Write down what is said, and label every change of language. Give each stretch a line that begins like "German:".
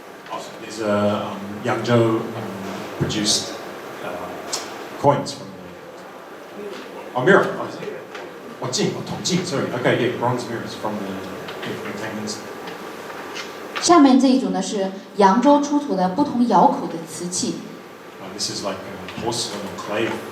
English: Also, these are Yangzhou produced coins from the mirror. 铜镜, sorry. Okay, yeah, bronze mirrors from the different hangings.
Chinese: 下面这一组呢是扬州出土的不同窑口的瓷器。
English: This is like porcelain or clay.